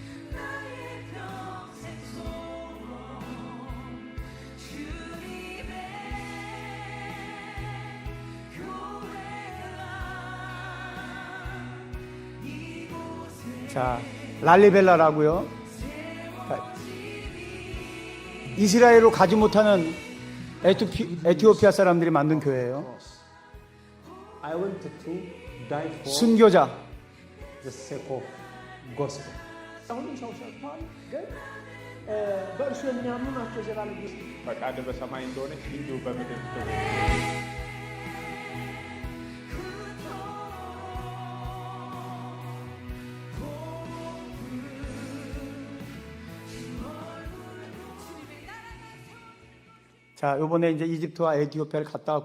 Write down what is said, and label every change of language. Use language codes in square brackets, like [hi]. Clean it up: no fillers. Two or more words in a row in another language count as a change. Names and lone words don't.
[ko] 자, 랄리벨라라고요. 이스라엘로 가지 못하는 에티오피아 사람들이 만든 교회예요. [en] I want to die for [ko] 순교자. [en] the sake of gospel. [am] በእርሱ የሚያምኑ ናቸው የዘላለም መንግሥት። ፈቃድ በሰማይ እንደሆነች እንዲሁ በምድር ትሁን። [ko] 자, 요번에 이제 이집트와 에티오피아를 갔다 왔고요.